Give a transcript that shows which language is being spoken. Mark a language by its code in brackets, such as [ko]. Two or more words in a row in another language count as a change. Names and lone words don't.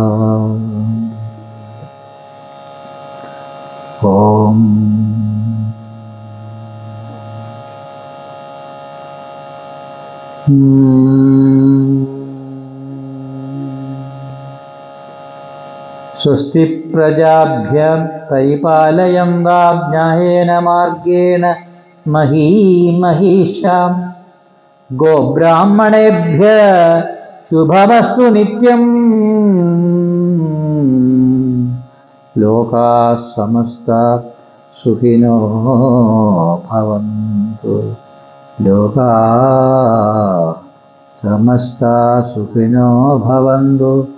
[sa] ഓം സ്വസ്തി പ്രജാഭ്യം പരിപാലയന്താം ന്യായേന മാർഗേണ മഹീമഹീഷാം ഗോബ്രാഹ്മണേഭ്യ ശുഭമസ്തു നിത്യം. ലോകാ സമസ്ത സുഖിനോ ഭവന്തു. ലോകാ സമസ്ത സുഖിനോ ഭവന്തു.